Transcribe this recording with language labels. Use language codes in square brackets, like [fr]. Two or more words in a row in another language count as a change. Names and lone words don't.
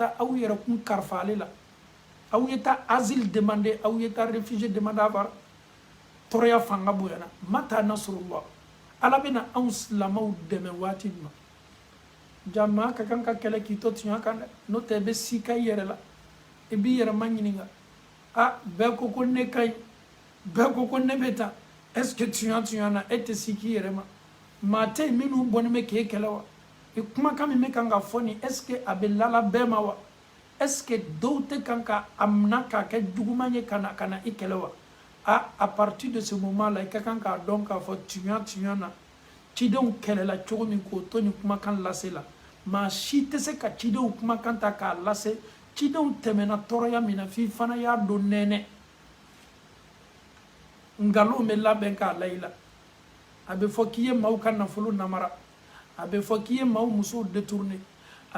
[bm] taa aw yɛrɛ kun kalifa ale la aw ye taa [fr] asile demander [bm] aw ye taa [fr] réfugié demander [bm] a bara tɔɔrɔya fanga bonyana [ar] متى نصر الله [bm] ala bɛna anw silamɛw dɛmɛ waati min na jamaa ka kan ka kɛlɛ k'i to tiɲɛ kan dɛ n'o tɛ i bɛ sika i yɛrɛ la i b'i yɛrɛ ma ɲininka bɛɛ ko ko ne ka ɲi bɛɛ ko ko ne bɛ taa [fr] est ce que [bm] tiɲɛ na e tɛ siki i yɛrɛ ma maa tɛ yen minnu bɔnnen bɛ k'e kɛlɛ wa i kumakan min bɛ kan ka fɔ nin [fr] est ce que [bm] a bɛ lala bɛɛ ma wa [fr] est ce que [bm] dɔw tɛ kan ka a minɛ k'a kɛ juguman ye ka na i kɛlɛ wa [fr] à partir de ce moment là [bm] i ka kan k'a dɔn k'a fɔ tiɲɛ na cidenw kɛlɛla cogo min k'o to nin kumakan lase la maa si tɛ se ka cidenw kumakan ta k'a lase cidenw tɛmɛna tɔɔrɔya min na f'i fana y'a dɔn nɛnɛ nkalon bɛ labɛn k'a la i la a bɛ fɔ k'i ye maaw ka nafolo namara a bɛ fɔ k'i ye maaw musow détourné a